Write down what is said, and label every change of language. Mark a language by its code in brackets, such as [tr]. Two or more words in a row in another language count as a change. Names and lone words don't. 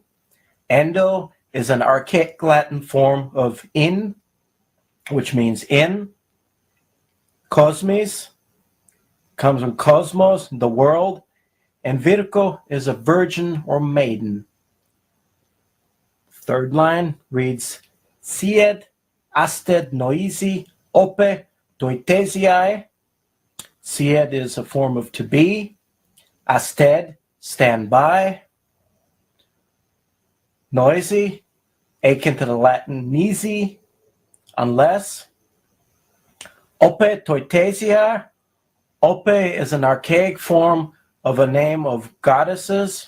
[en] Endo is an archaic Latin form of in, which means in. Cosmis comes from cosmos, the world, and Virgo is a virgin or maiden. Third line reads, [la] Sied asted noisi ope doitesiae. [en] Sied is a form of to be. Asted, stand by. Noisy, akin to the Latin nisi, unless. [la] Ope toitesia. [en] Ope is an archaic form of a name of goddesses.